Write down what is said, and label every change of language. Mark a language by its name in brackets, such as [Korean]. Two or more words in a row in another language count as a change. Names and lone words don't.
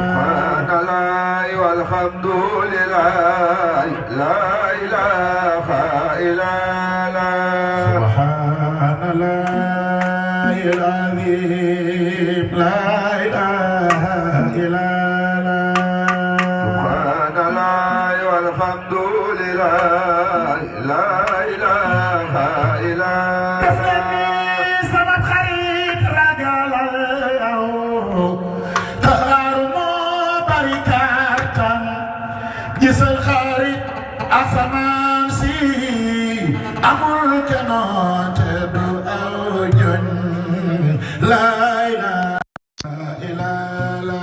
[Arabic] سبحان الله والحمد لله لا إله إلا الله. سبحان الله العظيم لا إله إلا الله. سبحان الله والحمد لله لا إله إلا الله. [Wolof] Sama xarit ragalal yow taxaaru moo bari kàttan gisal xarit asamaan si amul kenn te du aw ñoñ [Arabic] لا إله إلا الله.